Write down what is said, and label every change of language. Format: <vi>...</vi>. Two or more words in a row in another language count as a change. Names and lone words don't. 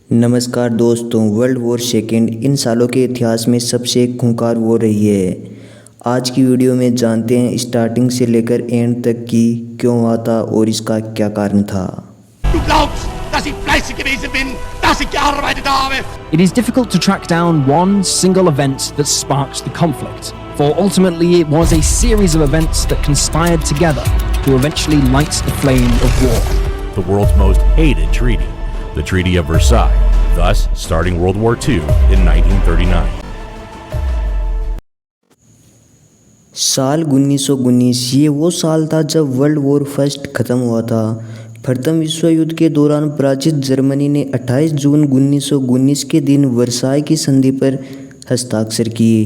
<hi>नमस्कार दोस्तों,</hi> <en>World War second</en> <hi>इन सालों के इतिहास में सबसे खूंखार वॉर रही है। आज की वीडियो में जानते हैं स्टार्टिंग से लेकर एंड तक की क्यों हुआ था और इसका क्या कारण था।</hi> <de>Du glaubst, dass ich fleißig gewesen bin, dass ich gearbeitet habe?</de> <en>It is difficult to track down one single event that sparked the conflict, for ultimately it was a series of events that conspired together to eventually light the flame of war. The world's most hated treaty, the Treaty of Versailles, thus starting World War II in 1939.</en> <hi>साल 1919 ये वो साल था जब</hi> <en>World War first</en> <hi>ख़त्म हुआ था। प्रथम विश्व युद्ध के दौरान पराजित जर्मनी ने 28 जून 1919 के दिन वर्साई की संधि पर हस्ताक्षर किए।</hi>